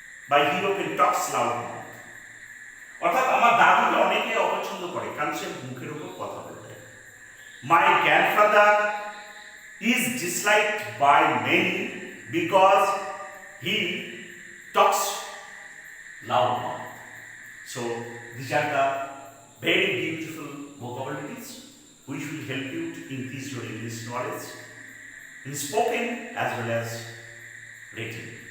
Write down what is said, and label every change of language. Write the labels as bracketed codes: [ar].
[en] He often talks loud mouth. [bn] অর্থাৎ আমার দাদুকে অনেকে অপছন্দ করে কারণ সে মুখের উপর কথা বলে। [en] My grandfather is disliked by many because he talks loud mouth. So these are the very beautiful vocabularies which will help you to increase your English knowledge in spoken as well as written.